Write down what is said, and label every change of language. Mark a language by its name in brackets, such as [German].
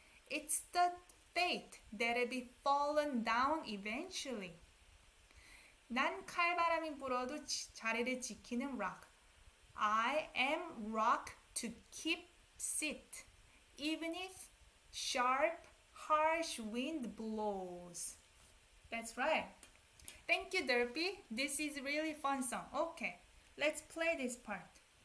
[English] It's the fate that'll be fallen down eventually. [Korean] 난 칼바람이 불어도 자리를 지키는 rock. [English] I am rock to keep sit, even if sharp, harsh wind blows. That's right. Thank you, Derpy. This is really fun song. Okay, let's play this part.